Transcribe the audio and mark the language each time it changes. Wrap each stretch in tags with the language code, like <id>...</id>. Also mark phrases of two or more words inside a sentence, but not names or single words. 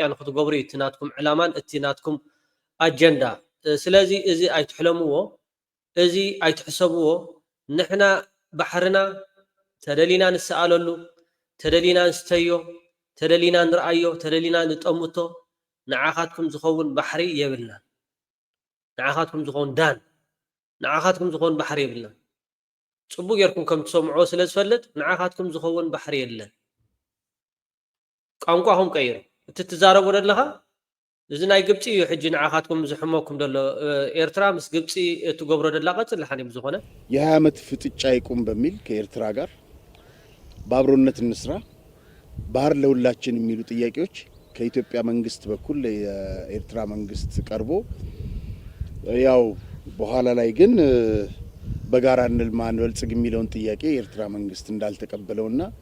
<ti>ንኽትገብሩ እቲ ናትኩም ዕላማን እቲ ናትኩም ኣጀንዳ ስለዚ እዚ ኣይትሕለምዎ እዚ ኣይትሕሰብዎ ንሕና ባሕርና ተደሊና ንሰኣለሉ ተደሊና ንስተዮ ተደሊና ንርአዮ ተደሊና ንጠምቶ ንዓኻትኩም ዝኸውን ባሕሪ የብልና ንዓኻትኩም ዝኸውን ዳን ንዓኻትኩም ዝኸውን ባሕሪ የብልና ጽቡቅ ጌርኩም ከም ትሰምዖ ስለ ዝፈልጥ ንዓኻትኩም ዝኸውን ባሕሪ የለን ቋንቋኹም ቀይሩ እቲ ትዛረቡ ዘለኻ እዚ ናይ ግብፂ እዩ ሕጂ ንዓኻትኩም ዝሕመኩም ደሎ ኤርትራ ምስ ግብፂ እትገብሮ ደላ ቀጽል ሓኒም ዝኾነ</ti> <am>የ20 ዓመት ፍጥጫ ይቁም በሚል ከኤርትራ ጋር በአብሮነት እንስራ፣ ባህር ለሁላችን የሚሉ ጥያቄዎች ከኢትዮጵያ መንግስት በኩል የኤርትራ መንግስት ቀርቦ ያው በኋላ ላይ ግን በጋራ እንልማ እንበልጽግ የሚለውን ጥያቄ የኤርትራ መንግስት እንዳልተቀበለውና</am>